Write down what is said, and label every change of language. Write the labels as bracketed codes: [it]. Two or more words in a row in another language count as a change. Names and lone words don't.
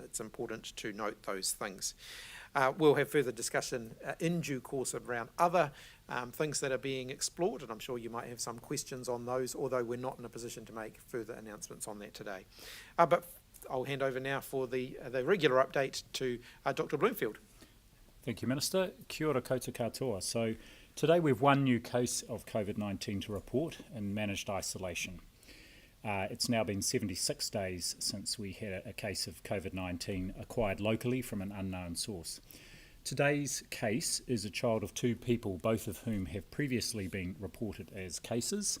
[en] It's important to note those things. We'll have further discussion in due course around other things that are being explored, and I'm sure you might have some questions on those, although we're not in a position to make further announcements on that today. But I'll hand over now for the regular update to Dr. Bloomfield. Thank you, Minister. [mi] Kia ora koutou katoa. [en] So today we've one new case of COVID-19 to report in managed isolation. It's now been 76 days since we had a case of COVID-19 acquired locally from an unknown source. Today's case is a child of two people, both of whom have previously been reported as cases.